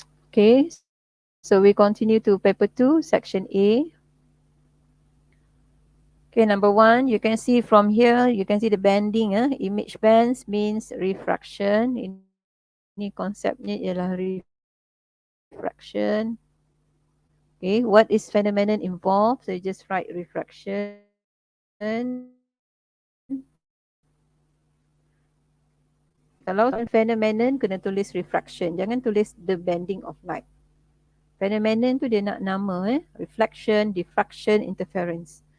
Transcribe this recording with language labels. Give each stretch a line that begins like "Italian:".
English: Okay, so we continue to paper 2, section A. Okay, number 1, you can see from here, you can see the banding. Image bands means refraction.
Malay: Ini konsepnya ialah refraction.
English: Okay, what is phenomenon involved? So you just write refraction.
Malay: Kalau phenomenon, kena tulis refraction. Jangan tulis
English: the bending of light.
Malay: Phenomenon tu dia nak nama reflection, diffraction, interference.